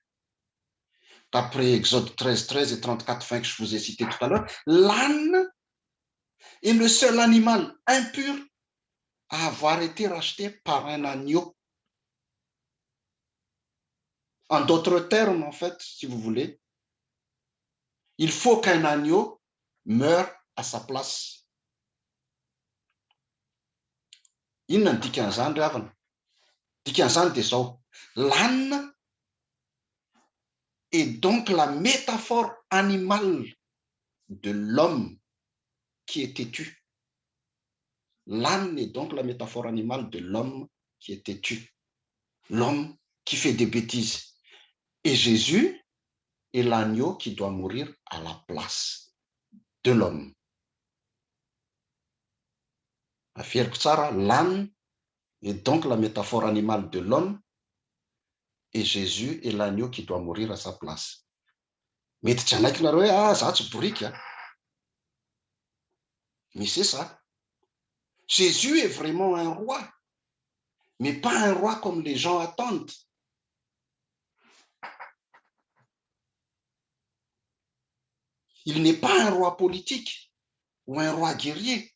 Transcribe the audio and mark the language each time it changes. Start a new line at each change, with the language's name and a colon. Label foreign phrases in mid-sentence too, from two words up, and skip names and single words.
French: D'après Exode 13, 13 et 34, 20 que je vous ai cité tout à l'heure, l'âne est le seul animal impur à avoir été racheté par un agneau. En d'autres termes, en fait, si vous voulez, il faut qu'un agneau meure à sa place.
Malagasy: Inona ny dikan'izany ry havana? Dikan'izany dia zao,
French: l'âne est donc la métaphore animale de l'homme qui est têtu. L'âne est donc la métaphore animale de l'homme qui est têtu. L'homme qui fait des bêtises. Et Jésus est l'agneau qui doit mourir à la place de l'homme.
Malagasy: Aferiko tsara,
French: l'âne est donc la métaphore animale de l'homme et Jésus est l'agneau qui doit mourir à sa place.
Malagasy: Mety janaiky nareo hoe ah za tsy borika.
French: Mais c'est ça. Jésus est vraiment un roi, mais pas un roi comme les gens attendent. Il n'est pas un roi politique ou un roi guerrier.